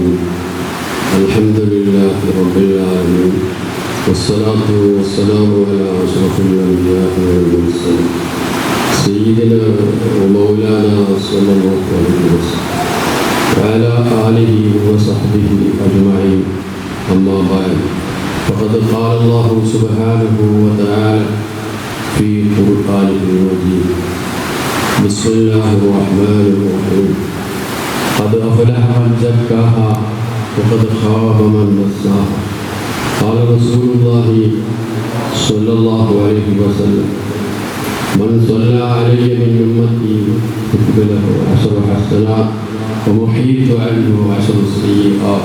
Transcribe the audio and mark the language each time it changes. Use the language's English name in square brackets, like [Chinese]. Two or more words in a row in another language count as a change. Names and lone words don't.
[Arabic] الحمد لله رب العالمين. والصلاة والسلام على أشرف الأنبياء والمرسلين سيدنا ومولانا صلى الله عليه وسلم وعلى آله وصحبه أجمعين. أما بعد. فقد قال الله سبحانه وتعالى في قرآنه المجيد. بسم الله الرحمن الرحيم. قد أفلح من زكاها وقد خاب من دساها. قال رسول الله صلى الله عليه وسلم من صلى علي من أمتي كتب له 10 حسنات ومحيط عنه 10 سيئات.